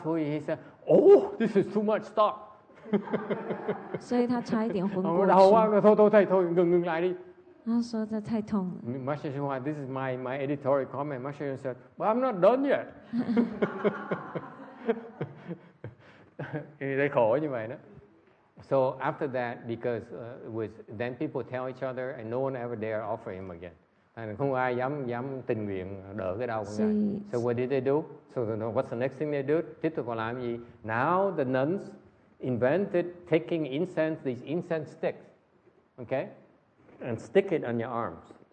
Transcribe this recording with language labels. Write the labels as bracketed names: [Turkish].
[English] So he said, "Oh, this is too much. Stop." [Chinese] 所以他差一点昏过去。 [Vietnamese] đau quá, thôi, ngừng lại đi. [Chinese] 他说这太痛了。 [English] Master Shenhua, this is my editorial comment. Master Shenhua said, "But I'm not done yet." They [Vietnamese] khổ như vậy đó. [English] So after that, because then people tell each other, and no one ever dare offer him again. [Vietnamese] Không ai dám tình nguyện đỡ cái đau của Ngài. [English] So what did they do? So what's the next thing they do? [Vietnamese] Tiếp tục họ làm gì? [English] Now the nuns invented taking incense, these incense sticks, okay, and stick it on your arms.